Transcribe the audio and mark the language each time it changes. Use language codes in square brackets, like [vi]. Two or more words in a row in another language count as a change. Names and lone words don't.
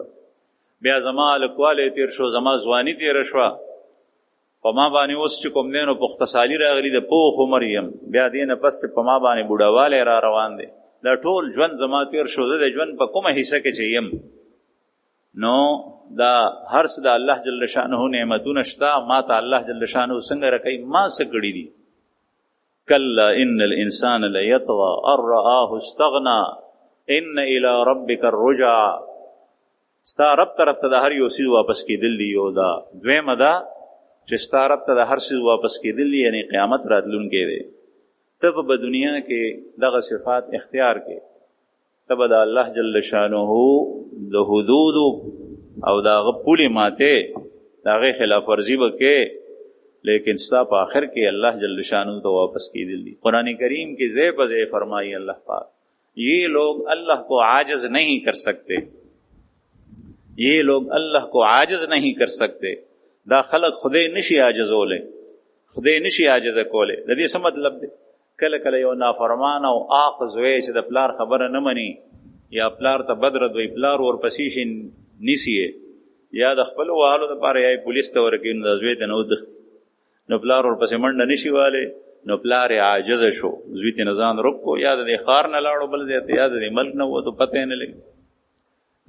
[ps] بیا زما هلکوالی تېر شو، زما ځواني تېره شوه، په ما باندې اوس چې کوم دی نو پختسالي راغلي د پوخ عمر یم، بیا دې نه پس په ما باندې بوډاوالی را روان دی. دا ټول ژوند زما تېر شو، زه د ژوند په کومه حصه کې چې یم. نو دا هر څه د الله جل شانه نعمتونه شته، ما ته الله جل شانه څنګه راکوي، ما څه کړي دي. [ar] کلا ان الانسان لیطغى ان رآه استغنى ان الى ربک الرجع. [ps] ستا رب طرف ته د هر یو څیز واپس کېدل دي. یو دا دویمه دا چې ستا رب ته د هر څیز واپس کېدل دي، یعنې قیامت راتلونکی دی. ته به دنیا کې دغه صفات اختیار کې، ته به د الله جل شانه د حدودو او د هغه پولې ماتې د هغې خلاف ورزي به کې، لیکن ستا په آخر کې الله جل شانه ته واپس کېدل دي. قرآن کریم کې ځای په ځای فرمائی [ur] اللہ پاک یہ لوگ اللہ کو عاجز نہیں کر سکتے، یہ لوگ اللہ کو عاجز نہیں کر سکتے. [ps] دا خلق خدای نشي عاجزولی، خدای نشي عاجزه کولی. د دې څه مطلب دی؟ کله کله یو نافرمان او عاق زوی چې د پلار خبره نه مني، یا پلار ته بد رد وي، پلار ورپسې شي نیسي، یا د خپلو والو دپاره یا یې پولیس ته ورکوي، نو د زوی ته نه ودښتي، نو پلار ورپسې منډه نشي والی، نو پلار یې عاجزه شو، زوی ته نه ځان رک کو، یا د دې ښار نه لاړو بل ځای ته، یا د دې ملک نه ووتو، پته یې نه لګي.